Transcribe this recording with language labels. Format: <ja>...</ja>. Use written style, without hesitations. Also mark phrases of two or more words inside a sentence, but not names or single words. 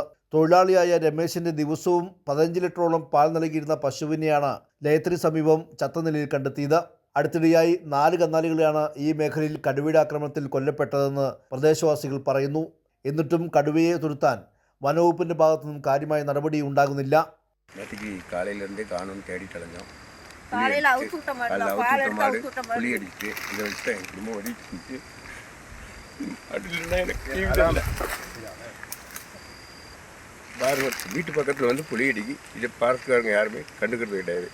<ml>തൊഴിലാളിയായ രമേശിന്റെ ദിവസവും 15 ലിറ്ററോളം പാൽ നൽകിയിരുന്ന പശുവിനെയാണ് ലയത്തിന് സമീപം ചത്ത നിലയിൽ കണ്ടെത്തിയത്. അടുത്തിടെയായി 4 കന്നാലികളെയാണ് ഈ മേഖലയിൽ കടുവയുടെ ആക്രമണത്തിൽ കൊല്ലപ്പെട്ടതെന്ന് പ്രദേശവാസികൾ പറയുന്നു. എന്നിട്ടും കടുവയെ തുരത്താൻ വനവകുപ്പിന്റെ ഭാഗത്തുനിന്നും കാര്യമായ നടപടി ഉണ്ടാകുന്നില്ല.</ml> <ta>வீட்டு பக்கத்தில் வந்து புளி அடிக்கி இதை பார்த்துக்காரங்க யாருமே கண்டுக்கிறது கிடையாது.</ta>